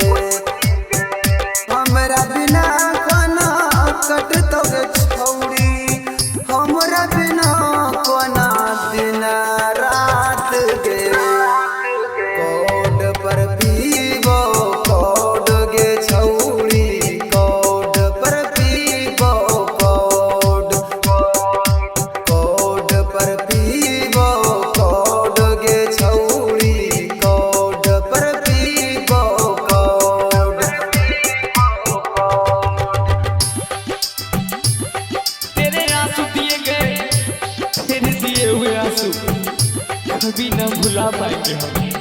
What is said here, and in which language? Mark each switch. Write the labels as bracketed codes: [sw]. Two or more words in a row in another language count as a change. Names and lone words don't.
[anp] हमरा बिना कोना कटतौ गे छौड़ी, हमरा बिना कोना दिन रात गे। कोड पर पीबो कोड गे छौड़ी, कोड पर पीबो कोड। कोड पर पीबो कोड गे छौड़ी, कोड पर पीबो कोड। [hi] तेरे आंसू दिए गए, तेरे दिए हुए आंसू कभी न भुला पाएंगे हम।